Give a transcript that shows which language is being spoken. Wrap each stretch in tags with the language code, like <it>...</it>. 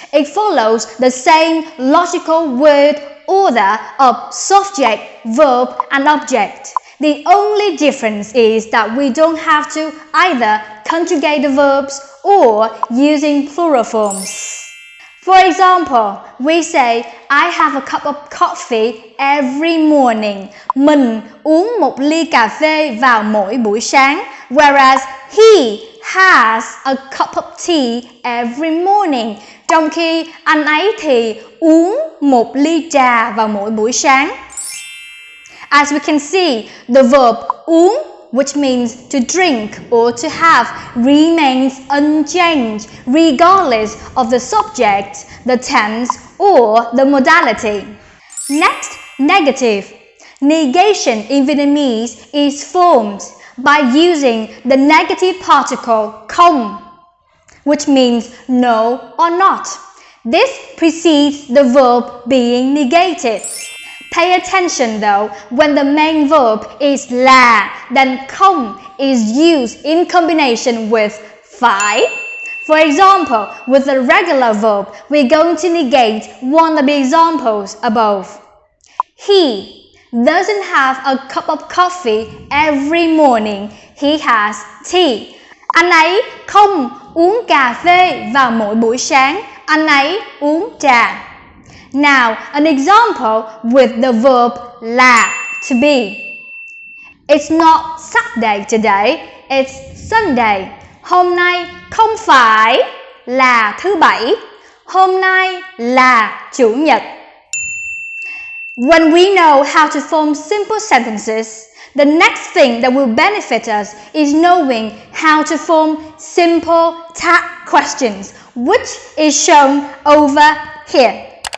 <en>It follows the same logical word order of subject, verb, and object. The only difference is that we don't have to either conjugate the verbs or using plural forms. For example, we say, I have a cup of coffee every morning.</en> <vi>Mình uống một ly cà phê vào mỗi buổi sáng.</vi> <en>Whereas he has a cup of tea every morning.</en> <vi>Trong khi anh ấy thì uống một ly trà vào mỗi buổi sáng.</vi> <en>As we can see, the verb uống, which means to drink or to have, remains unchanged regardless of the subject, the tense, or the modality. Next, negative. Negation in Vietnamese is formed by using the negative particle không, which means no or not. This precedes the verb being negated. Pay attention though, when the main verb is là, then không is used in combination with phải. For example, with the regular verb, we're going to negate one of the examples above. He doesn't have a cup of coffee every morning. He has tea.</en> <vi>Anh ấy không uống cà phê vào mỗi buổi sáng. Anh ấy uống trà.</vi> <en>Now, an example with the verb là, to be. It's not Saturday today, it's Sunday.</en> <vi>Hôm nay không phải là thứ Bảy, hôm nay là Chủ nhật.</vi> <en>When we know how to form simple sentences, the next thing that will benefit us is knowing how to form simple tag questions, which is shown over here.</en>